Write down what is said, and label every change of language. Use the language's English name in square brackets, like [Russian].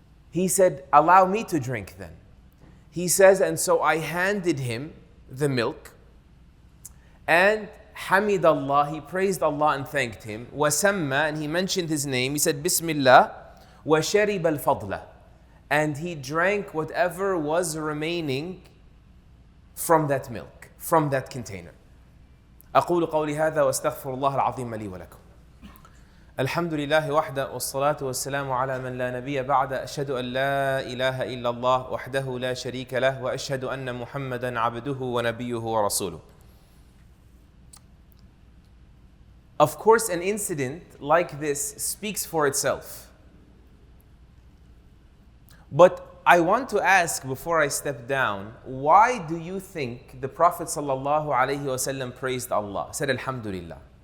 [English] He said, allow me to drink then. He says, and so I handed him the milk, and Hamid Allah, he praised Allah and thanked him. Wasamma, and he mentioned his name. He said, Bismillah, wa sharib al-fadla. And he drank whatever was remaining from that milk, from that container. [Arabic] أقول قولي هذا واستغفر الله العظيم لي ولكم. الحمد لله وحده والصلاة والسلام على من لا نبي بعد أشهد أن لا إله إلا الله وحده لا شريك له وأشهد أن محمدا عبده ونبيه ورسوله. [English] Of course, an incident like this speaks for itself. But I want to ask before I step down, why do you think the Prophet ﷺ praised Allah, said Alhamdulillah?